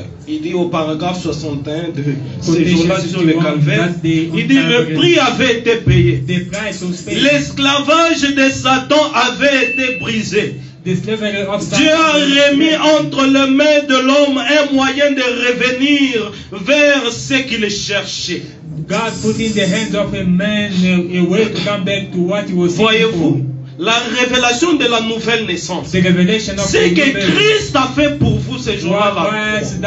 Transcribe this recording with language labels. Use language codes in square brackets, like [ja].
[fr] Il dit au paragraphe 61 de ces jours-là sur le calvaire, il dit le prix avait été payé. L'esclavage de Satan avait été brisé. Dieu a remis entre les mains de l'homme un moyen de revenir vers ce qu'il cherchait. [en] God put in the hands of a man a way to come back to what he was seeking for. [fr] Voyez-vous, la révélation de la nouvelle naissance, c'est que Christ a fait pour vous ces jours-là.